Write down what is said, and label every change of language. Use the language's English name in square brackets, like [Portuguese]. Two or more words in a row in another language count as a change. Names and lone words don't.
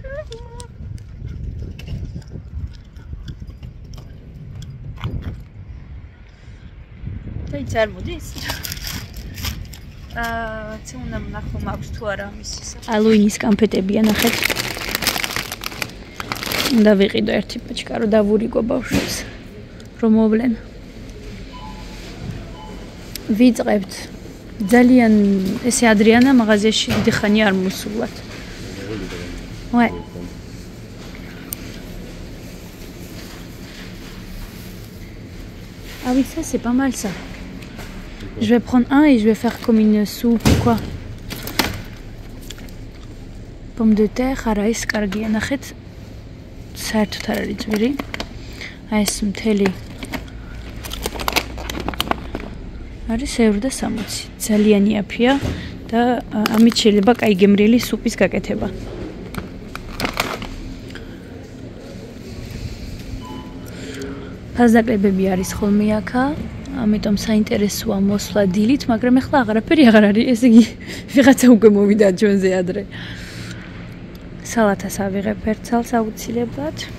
[Georgian] და ის არ მოდის ці უნდა ნახო მაქვს თუ არა ამის ალუინის კანფეტებია ნახეთ უნდა ვიყიდო ერთი პაჩკა რომ დავურიგო ბავშვებს რომ მოვლენ ვიწყებთ ძალიან ესე ადრიანა მაღაზიაში დიდი ხანი არ მოსულვათ [French] ouais ah oui ça c'est pas mal ça je vais prendre un et je vais faire comme une soupe ou quoi pommes de terre [Georgian] არა ეს კარგია ნახეთ საერთოდ არ არის ძვირი აი ეს მთელი არის €1 და 60 ძალიან იაფია და ამით შეიძლება კაი გემრიელი სუპის გაკეთება ფასდაკლებები არის ხოლმე აქა ამიტომ საინტერესოა მოსვლა დილით მაგრამ ახლა აღარაფერი აღარ არის ესე იგი ვიღაცა უკვე მოვიდა ჩვენზე ადრე სალათას ავიღებ ერთ ცალს აუცილებლად